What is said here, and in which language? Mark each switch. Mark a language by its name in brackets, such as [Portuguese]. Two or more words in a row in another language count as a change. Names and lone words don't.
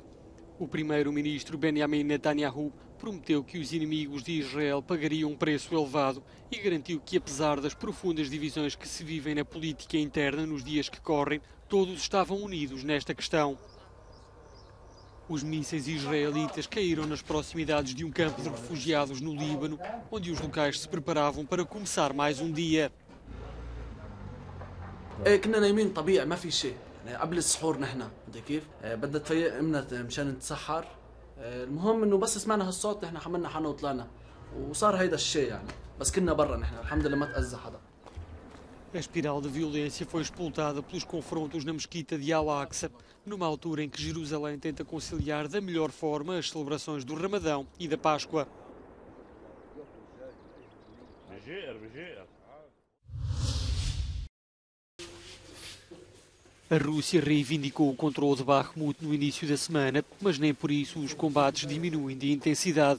[Portuguese] O primeiro-ministro Benjamin Netanyahu prometeu que os inimigos de Israel pagariam um preço elevado e garantiu que, apesar das profundas divisões que se vivem na política interna nos dias que correm, todos estavam unidos nesta questão. Os mísseis israelitas caíram nas proximidades de um campo de refugiados no Líbano, onde os locais se preparavam para começar mais um dia. [Arabic] كنا نايمين طبيعي ما في شيء يعني قبل السحور نحن بدي كيف بدها تفيقنا مشان نتسحر المهم انه بس سمعنا هالصوت نحن حملنا حالنا وطلعنا وصار هيدا الشيء يعني بس كنا برا نحن الحمد لله ما تأذى حدا. [Portuguese] A espiral de violência foi explotada pelos confrontos na mesquita de Al-Aqsa, numa altura em que Jerusalém tenta conciliar da melhor forma as celebrações do Ramadão e da Páscoa. A Rússia reivindicou o controle de Bakhmut no início da semana, mas nem por isso os combates diminuem de intensidade.